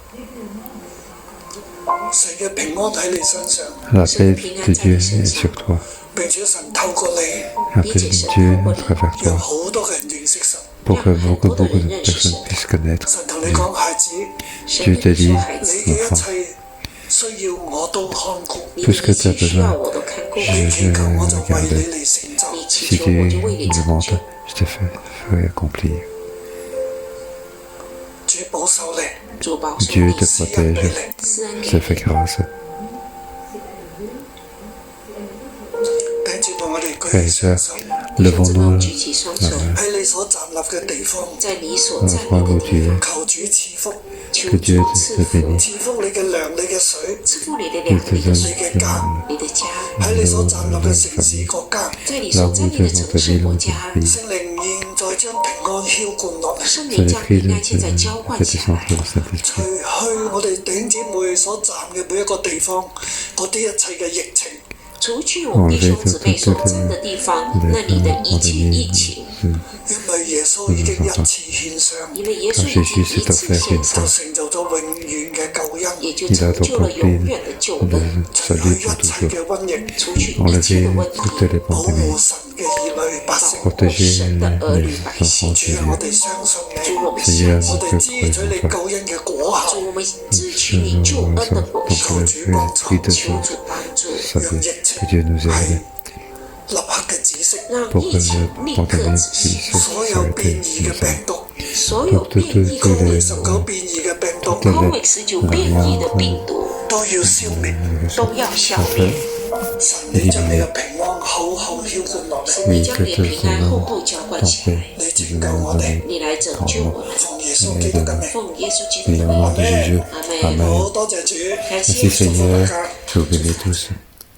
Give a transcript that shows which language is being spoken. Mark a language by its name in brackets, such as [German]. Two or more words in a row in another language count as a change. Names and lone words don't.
[French] La paix de Dieu est sur toi. La paix de Dieu à travers toi. Pour que beaucoup de personnes puissent connaître Dieu. Dieu te dit, enfant, [Chinese] 你的一切需要我都看顾， [French] je regardais. [Chinese] 你祈 [French] Si [Chinese] 求 [French] tu [Chinese] 我就为你 [French] me [Chinese] 成 [French] demandes, [Chinese] 就。 [French] je te ferai accomplir. [Chinese] 主保守 [French] Dieu [Chinese] 你， [French] te protège, [Chinese] 施恩 [French] te [Chinese] 给 [French] fait [Chinese] 你。 [French] grâce. [Chinese] 弟兄姊妹， [French] Levons-nous [Chinese] 举起双手，在你所 [French] dans [Chinese] 站 [French] la [Chinese] 立 [French] croix [Chinese] 的 [French] où [Chinese] 地 [French] tu [Chinese] 方， [French] es. [Chinese] 求 [French] Que [Chinese] 主 [French] Dieu [Chinese] 赐 [French] te [Chinese] 福， [French] bénisse. [Chinese] 赐福你的粮、你的 [French] Il [Chinese] 粮、 [French] te [Chinese] 你的 [French] donne [Chinese] 水、 [French] le [Chinese] 你的家， [French] famille, [Chinese] 在你 [French] là [Chinese] 所 [French] où [Chinese] 站 [French] tu [Chinese] 立的 [French] es dans [Chinese] 城 [French] ta [Chinese] 市 [French] ville, [Chinese] 国 [French] dans [Chinese] 家， [French] ton pays. [Chinese] 圣 [French] Je [Chinese] 灵 [French] les [Chinese] 将 [French] prie [Chinese] 平 [French] de [Chinese] 安现在浇灌 [French] te [Chinese] 下 [French] descendre [Chinese] 来。 [French] le Saint-Esprit. [Chinese] 除去我弟兄姊妹所站的地方，那里的一切疫情，因为耶稣已经一次献上，也就成就了永远的救恩，除去一切的瘟疫，保护神的儿女百姓。主，我们相信这救恩的果效，主，我们支取你救恩的果效，求主帮助。 [French] Que Dieu nous aide [Chinese] 让 [French] pour [Chinese] 疫 [French] que [Chinese] 情 [French] le [Chinese] 立刻 [French] pandémie [Chinese] 止息， [French] puisse s'arrêter nous. [Chinese] 所有变异 COVID-19 变异的病毒都要消灭。神将你平安厚厚浇灌起来，你来拯救我们，奉耶稣基督的名，阿门。感谢主， [French] Merci Seigneur, je vous bénis tous.